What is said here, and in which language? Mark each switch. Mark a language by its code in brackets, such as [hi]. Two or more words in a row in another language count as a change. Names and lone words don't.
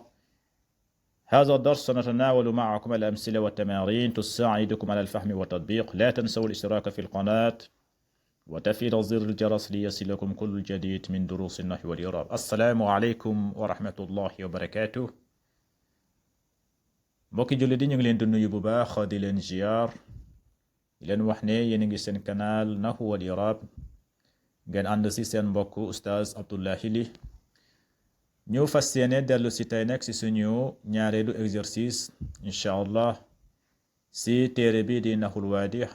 [ar] هذا الدرس سنتناول معكم الأمثلة والتمارين تساعدكم على الفهم والتطبيق. لا تنسوا الاشتراك في القناة وتفعيل زر الجرس ليصلكم كل جديد من دروس النحو والإعراب. السلام عليكم ورحمة الله وبركاته. [wo] mbokki jullit yi ñu ngi leen di nuyu bu baax di leen ziar di leen wax ne yéen a ngi seen canal Nahwu wal I'rab ngeen ànd si seen mbokk Oustaz Abdullah Hili. ñu fas yéene dellu si tey nag si suñu ñaareelu exercice [ar] إن شاء الله [wo] si téere bi di Nahwul Waadih.